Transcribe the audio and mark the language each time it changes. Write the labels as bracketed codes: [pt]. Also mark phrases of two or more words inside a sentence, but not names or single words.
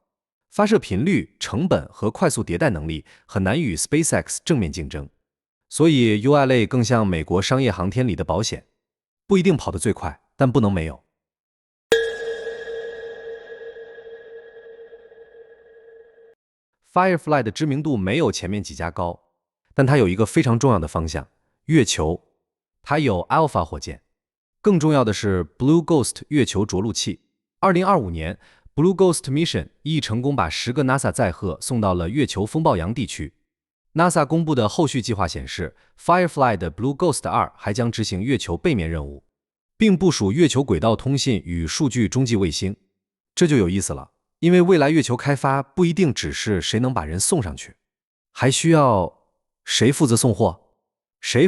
[zh] 發射頻率、成本和快速迭代能力很難與 SpaceX 正面競爭，所以 ULA 更像美國商業航天裡的保險，不一定跑得最快，但不能沒有。Firefly 的知名度沒有前面幾家高，但它有一個非常重要的方向，月球。它有 Alpha 火箭，更重要的是 Blue Ghost 月球着陸器。2025年 Blue Ghost Mission 亦成功把10個 NASA 載荷送到了月球风暴洋地區。NASA 公布的後續計劃顯示 ，Firefly 的 Blue Ghost 2 還將執行月球背面任務，並部署月球軌道通信與數據中繼衛星。這就有意思了，因為未來月球開發不一定只是誰能把人送上去，還需要誰負責送貨，誰